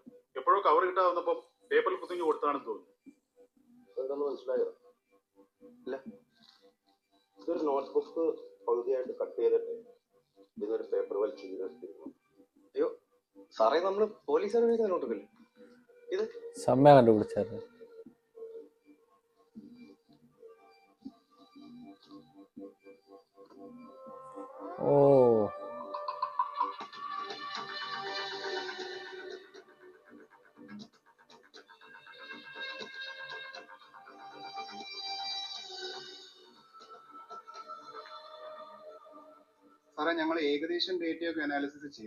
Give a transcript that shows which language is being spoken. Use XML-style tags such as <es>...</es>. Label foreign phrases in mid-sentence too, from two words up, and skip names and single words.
<ml>എപ്പോഴോ കവർ കിട്ടാതെ വന്നപ്പോ പേപ്പറിൽ കുത്തിഞ്ഞു കൊടുത്താണെന്ന് തോന്നുന്നു. എന്താന്ന് മനസ്സിലായോ? ഇല്ല. ഇതൊരു നോട്ട്ബുക്ക് പകുതിയായിട്ട് കട്ട് ചെയ്തിട്ട് ഇതിനൊരു പേപ്പർ വലിച്ചു കീഴിട്ടിരുന്നു. അയ്യോ സാറേ, നമ്മള് പോലീസുകാരെ നോട്ടില്ലേ ഇത്?</ml> <ta>செம்மையா கண்டுபிடிச்சாரு. ஓ,</ta> <ml>സാറേ, ഞങ്ങൾ ഏകദേശം ഡേറ്റയൊക്കെ അനാലിസിസ് ചെയ്യും.</ml>